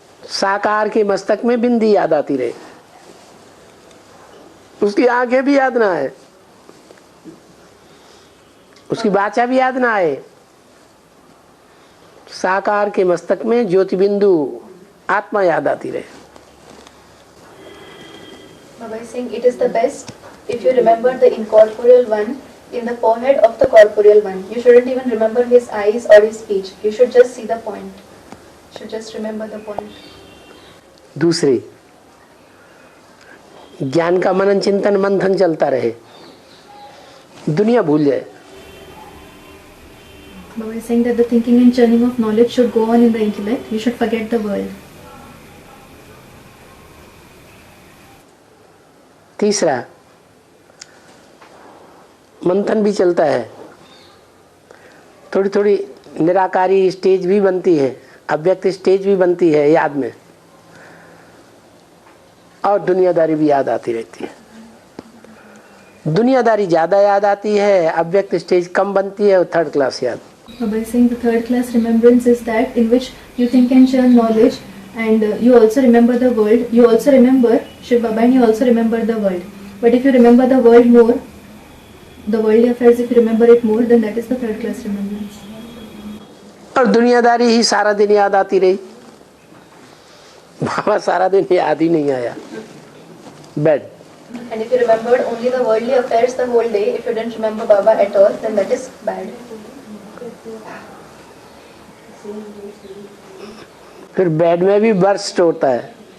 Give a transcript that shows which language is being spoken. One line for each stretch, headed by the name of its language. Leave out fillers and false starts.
Hindi: साकार के मस्तक में बिंदी याद आती रहे, उसकी आंखें भी याद ना आए, उसकी बाचा भी याद ना आए. साकार के मस्तक में ज्योति बिंदु आत्मा याद आती रहे.
English: Baba is saying it is the best if you remember the incorporeal one in the forehead of the corporeal one. You shouldn't even remember his eyes or his speech. You should just see the point. You should just remember the point.
Hindi: दूसरी, ज्ञान का मनन चिंतन मंथन चलता रहे, दुनिया भूल जाए.
English: Baba is saying that the thinking and churning of knowledge should go on in the intellect. You should forget the world.
Hindi: तीसरा, मंथन भी चलता है, थोड़ी थोड़ी निराकारी स्टेज भी बनती है, अव्यक्त स्टेज भी बनती है याद में, और दुनियादारी भी याद आती रहती है। दुनियादारी ज्यादा याद आती है, अव्यक्त स्टेज कम बनती है, और थर्ड क्लास याद।
English: By saying the third class remembrance is that in which you think and share knowledge, and you also remember the world. You also remember Shiv Baba, and you also remember the world. But if you remember the world more, the worldly affairs, if you remember it more, then that is the third class remembrance.
Hindi: और दुनियादारी ही सारा दिन याद आती रही, बाबा सारा दिन याद ही नहीं आया। Bad.
English: And if you remembered only the worldly affairs the whole day, if you didn't remember Baba at all, then that is bad.
Hindi: फिर बेड में भी बर्स्ट होता है।